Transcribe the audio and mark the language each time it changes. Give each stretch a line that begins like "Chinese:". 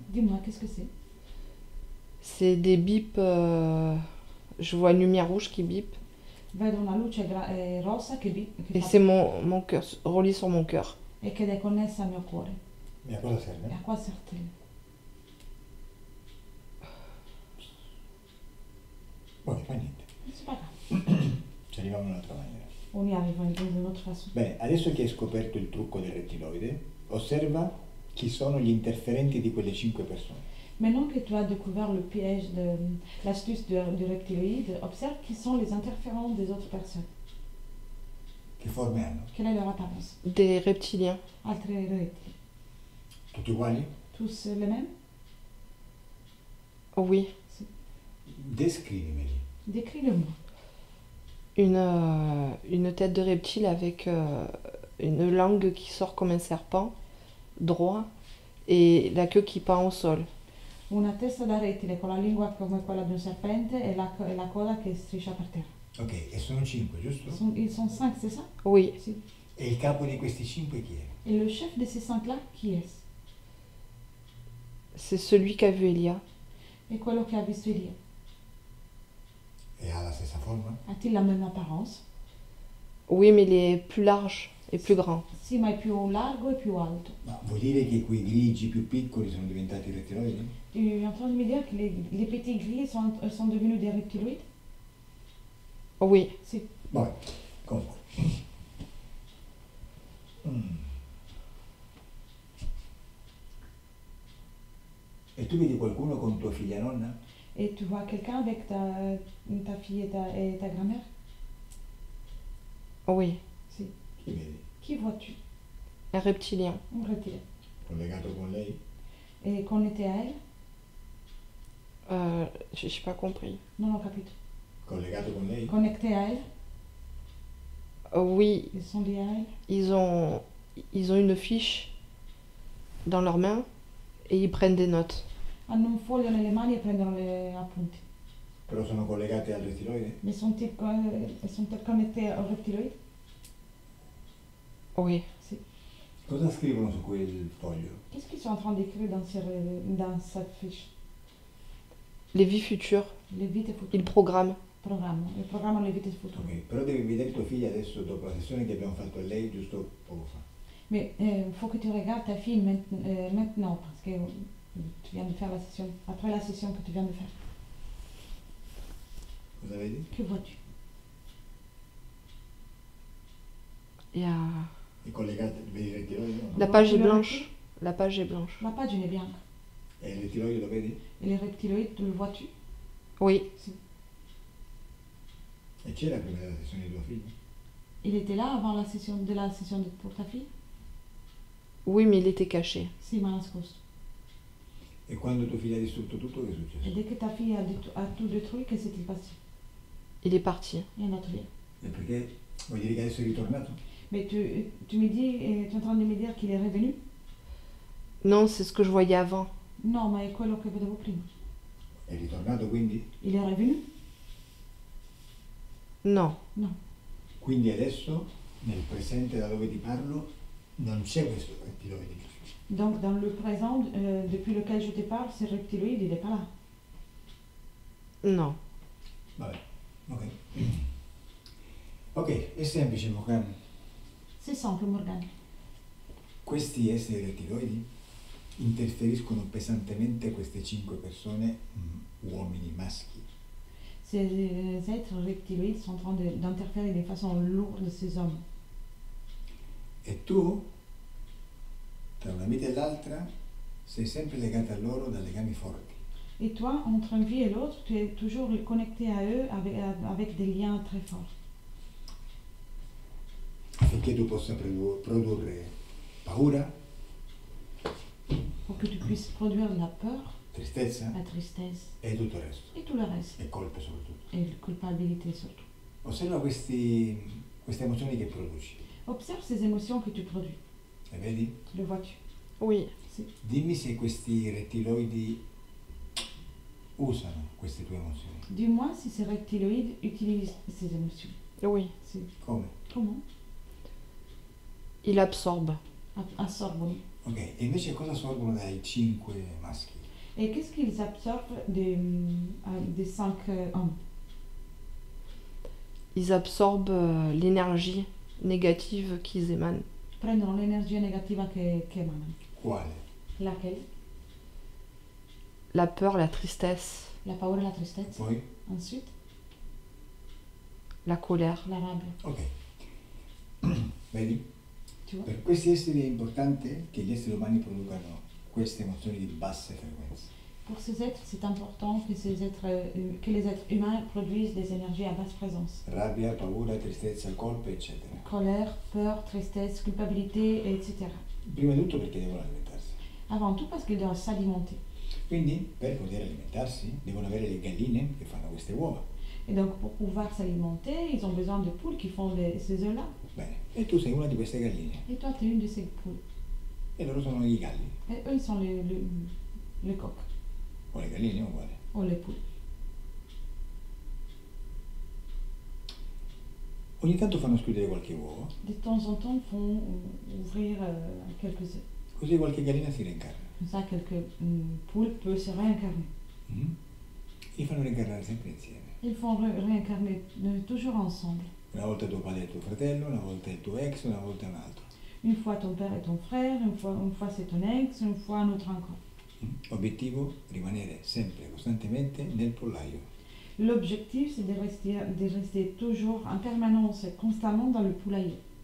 French: Dis-moi, qu'est-ce que c'est? C'est des bips. Je vois une lumière rouge qui bip.
Italian: Vedo una luce rossa che bip, che
French: Et
Italian: fa-
French: c'est mon cœur, relié sur mon cœur.
Italian: e che è connessa al mio cuore. E a cosa E serve?
French: a quoi sert-elle?
Italian: Poi fa niente.
French: C'est pas grave.
Italian: Ci arriviamo in un'altra maniera.
French: On y arrive d'une autre façon.
Italian: Bene, adesso che hai scoperto il trucco del rettiloide, osserva chi sono gli interferenti di quelle 5 persone.
French: Maintenant que tu as découvert le piège l'astuce du reptiloïde, observe qui sont les interférents des autres personnes.
Italian: Che forme hanno?
French: Quelle est leur apparence? Des reptiliens.
Italian: Altre reptili. Tutti uguali?
French: Tous les mêmes? Oui.
Italian: Descrivimeli.
French: Décris-le-moi. Une tête de reptile avec une langue qui sort comme un serpent, droit, et la queue qui pend au sol.
Italian: Una testa da rettile con la lingua come quella di un serpente e la coda che striscia per terra. Ok, e sono 5, giusto?
French: Ils sont 5, c'est ça? Oui.
Italian: Si. E il capo di questi 5 chi è?
French: Et le chef de ces 5-là, qui est-ce? C'est celui qu'a vu Elia.
Italian: Et quello che ha visto Elia? E ha la stessa forma?
French: A-t-il la même apparence? Oui, mais il est plus large et plus grand.
Italian: Sì, ma è più largo e più alto. Ma vuol dire che quei grigi più piccoli sono diventati rettiloidi?
French: Tu es en train de me dire que les petits gris sont devenus des reptiloïdes? Oui,
Italian: Sì. Vabbè, comunque. Mm. E tu vedi qualcuno con tua figlia nonna?
French: Et tu vois quelqu'un avec ta fille et ta grand-mère? oui.
Italian: Sì. Chi vedi?
French: Qui vois-tu? Un reptilien. Un reptilien.
Italian: Collegato con lei?
French: Et qu'on était à elle? J'ai pas compris.
Italian: Non ho capito. Collegato con lei?
French: Connecté à elle? Oui, Ils sont liés à elle? ils ont une fiche dans leurs mains et ils prennent des notes.
Italian: Hanno un foglio nelle mani e prendono le appunti. Però sono collegate al rettiloide?
French: Mais sont-ils connectés au reptiloïde? Oui.
Italian: Sì. Cosa scrivono su quel foglio?
French: Qu'est-ce qu'ils sont en train d'écrire dans cette fiche? Les vies futures,
Italian: Le vite futuro.
French: ils programment.
Italian: Il programma le vite futuro. Ok, però devi vedere tua figlia adesso dopo la sessione che abbiamo fatto a lei giusto poco fa.
French: Mais il faut que tu regardes ta fille maintenant, parce que tu viens de faire la session, après la session que tu viens de faire.
Italian: Cosa vedi?
French: Que vois-tu? Il y a...
Italian: È collegata, vedi il rettiloide? No?
French: La page est blanche. La page est blanche.
Italian: La pagina è bianca. E il rettiloide lo vedi?
French: Et le reptiloïde, tu le vois-tu? Oui,
Italian: E c'era prima della sessione di tua figlia?
French: Il était là avant la session pour ta fille? oui, mais il était caché.
Italian: Sì, ma nascosto. E quando tua figlia ha distrutto tutto, che è
French: Et
Italian: successo?
French: dès que ta fille a tout détruit, que s'est-il passé? Il est parti. Il est
Italian: andato via. E perché vuol dire che adesso è ritornato?
French: Mais tu me dis, tu es en train de me dire qu'il est revenu? Non, c'est ce que je voyais avant.
Italian: No, ma è quello che vedevo prima. È ritornato quindi?
French: Il est revenu? Non.
Italian: No. Quindi adesso, nel presente da dove ti parlo, non c'è questo rettiloide.
French: Donc dans le présent, depuis lequel je te parle, ce reptiloïde, il n'est pas là. Non.
Italian: Vabbè, ok. Ok, è semplice, Morgan.
French: C'est simple, Morgane.
Italian: Questi esseri rettiloidi interferiscono pesantemente queste 5 persone, uomini maschi.
French: Ces êtres reptiloïdes sont en train d'interférer de façon lourde de ces hommes.
Italian: E tu, tra una vita e l'altra, sei sempre legata a loro da legami forti.
French: Et toi, entre une vie et l'autre, tu es toujours connecté à eux avec des liens très forts.
Italian: Affinché tu possa produrre paura,
French: Pour que tu puisses produire la peur,
Italian: tristezza
French: la tristesse
Italian: e tutto il resto.
French: et tout le reste.
Italian: E colpe soprattutto.
French: Et la culpabilité surtout.
Italian: Osserva queste emozioni che produci.
French: Observe ces émotions que tu produis.
Italian: Le vedi?
French: Le vois-tu? Oui.
Italian: Dimmi se questi rettiloidi usano queste tue emozioni.
French: Dis-moi si ces reptiloïdes utilisent ces émotions. Oui.
Italian: Si. Come?
French: Comment? Il absorbe.
Italian: Assorbono. Ok, e invece cosa assorbono dai 5 maschi?
French: Et qu'est-ce qu'ils absorbent des 5 hommes? Ils absorbent l'énergie négative qu'ils émanent.
Italian: Prendono l'energia negativa che emanano. Quale?
French: Laquelle? La peur, la tristesse,
Italian: La paura e la tristezza. Poi?
French: Ensuite, la colère.
Italian: la rabbia. Ok. Vedi?
French: Tu vois?
Italian: Per questi esseri è importante che gli esseri umani producano queste emozioni di basse frequenze.
French: Pour ces êtres, c'est important que les êtres humains produisent des énergies à basse fréquence.
Italian: Rabbia, paura, tristezza, colpe, eccetera.
French: Colère, peur, tristesse, culpabilité, etc.
Italian: Prima di tutto perché devono alimentarsi.
French: Avant tout parce qu'ils doivent s'alimenter.
Italian: Quindi, per poter alimentarsi, devono avere le galline che fanno queste uova.
French: Et donc pour pouvoir s'alimenter, ils ont besoin de poules qui font ces œufs-là.
Italian: Bene, e tu sei una di queste galline.
French: Et toi, tu es une de ces poules.
Italian: E loro sono i galli.
French: Et eux, ils sont les coqs
Italian: O le galline, uguale.
French: ou les poules.
Italian: Ogni tanto fanno schiudere qualche uovo,
French: De temps en temps, font ouvrir quelques œufs.
Italian: così qualche gallina si reincarna.
French: Comme ça, quelques poules peuvent se réincarner. Mm?
Italian: Li fanno reincarnare sempre insieme.
French: Ils font réincarner toujours ensemble.
Italian: Una volta tuo padre e tuo fratello, una volta il tuo ex, una volta un altro.
French: Une fois ton père et ton frère, une fois c'est ton ex, une fois un autre encore.
Italian: Obiettivo, rimanere sempre, costantemente nel pollaio.
French: L'objectif, c'est de rester toujours en permanence et constamment dans le poulailler,